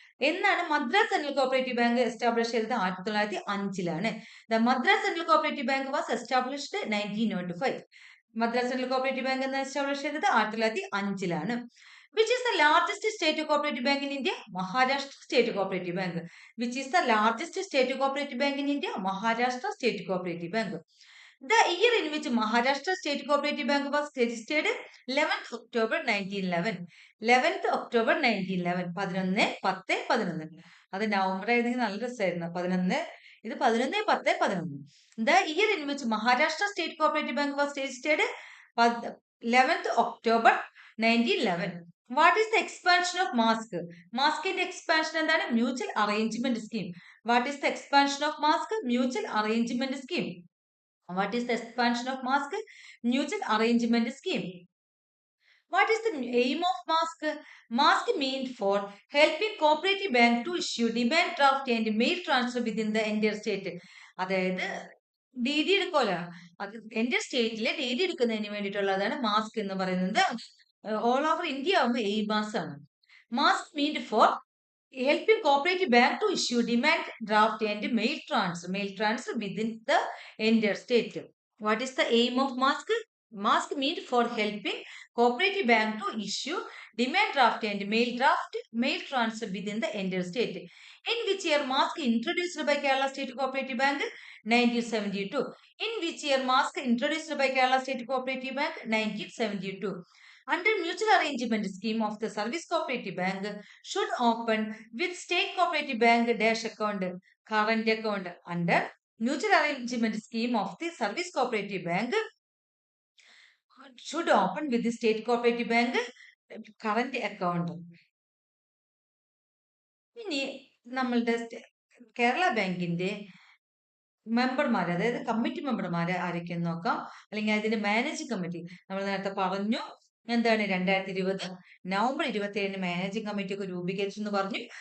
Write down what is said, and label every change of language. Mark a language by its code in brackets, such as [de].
[ml] എന്നാണ് Madras central cooperative bank establish ചെയ്തത്? [en] 1905 the Madras central cooperative bank was established 1905. [ml] Madras central cooperative bank എന്ന് establish ചെയ്തത് 1905. [en] Which is the largest state cooperative bank in India? Maharashtra state cooperative bank. Which is the largest state cooperative bank in India? Maharashtra state cooperative bank. The year in which Maharashtra State Cooperative Bank was registered? 11th October 1911. 11th October 1911. 11/10/11. [ml] അത് November ആയിരുന്നെങ്കിൽ നല്ല രസമായിരുന്നു. 11 ഇത് 11/10/11. [en] The year in which Maharashtra State Cooperative Bank was registered? 11th October 1911. What is the expansion of MASC? [ml] മാസ്കിന്റെ expansion എന്താണ്? [en] Mutual arrangement scheme. What is the expansion of MASC? Mutual arrangement scheme. What is the expansion of MASC? Mutual Arrangement Scheme. What is the aim of MASC? MASC meant for helping cooperative bank to issue demand draft and mail transfer within the entire state. [ml] അതായത് DD എടുക്കുമല്ലോ, അത് എൻ്റെ സ്റ്റേറ്റിലെ DD എടുക്കുന്നതിന് വേണ്ടിയിട്ടുള്ളതാണ് mask എന്ന് പറയുന്നത്. [en] all over India [ml] ആകുമ്പോൾ എയ്മാസ് ആണ്. [en] MASC meant for helping cooperative bank to issue demand draft and mail transfer within the entire state. What is the aim of MASC? MASC means for helping cooperative bank to issue demand draft and mail transfer within the entire state. In which year MASC introduced by Kerala State Cooperative Bank? 1972. In which year MASC introduced by Kerala State Cooperative Bank? 1972. Under mutual arrangement scheme of the service cooperative bank should open with state cooperative bank dash account, current account. Under mutual arrangement scheme of the service cooperative bank should open with the state cooperative bank current account. [ml] ഇനി നമ്മളുടെ കേരള ബാങ്കിന്റെ മെമ്പർമാർ, അതായത് committee മെമ്പർമാരെ ആരൊക്കെയെന്ന് നോക്കാം. അല്ലെങ്കിൽ അതിന്റെ managing committee നമ്മൾ നേരത്തെ പറഞ്ഞു എന്താണ്, 2020 നവംബർ 27 മാനേജിംഗ് കമ്മിറ്റി ഒക്കെ രൂപീകരിച്ചു എന്ന് പറഞ്ഞു.